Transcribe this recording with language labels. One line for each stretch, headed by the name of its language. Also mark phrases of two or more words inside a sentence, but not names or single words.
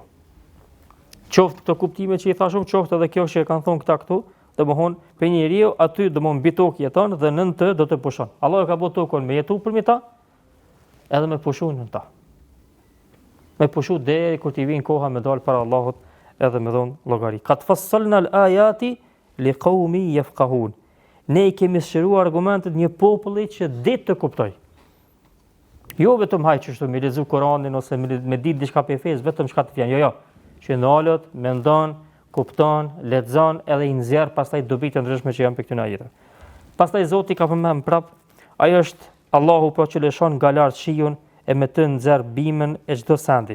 Albanian: Qoftë këto kuptime që i thashëm, qoftë edhe kjo që e kanë thonë këta këtu, domethënë për njeriu aty domethënë mbi tokë jeton dhe nën të do të pushon. Allah e ka bërë tokën me jetu përmi ta, edhe me pushu në ta. Me pushu deri kur t'i vinë koha me dalë para Allahut edhe me dhonë llogari.
Arabic: قد فصلنا الآيات لقوم يفقهون.
Albanian: Ne i kemi shëruar argumentet një populli që ditë të kuptoj. Jo vetëm hajë me lexu Kur'anin ose me ditë diçka për fesë, vetëm çka të vjen. Jo. Që ndalët, mendon, kupton, lexon edhe i nxjerr pastaj dobitë ndryshme që janë për këtyre ajeteve. Pastaj Zoti ka përmend prap, ai është Allahu po që lëshon nga lart shiun e me të nxjerr bimën e çdo sendi.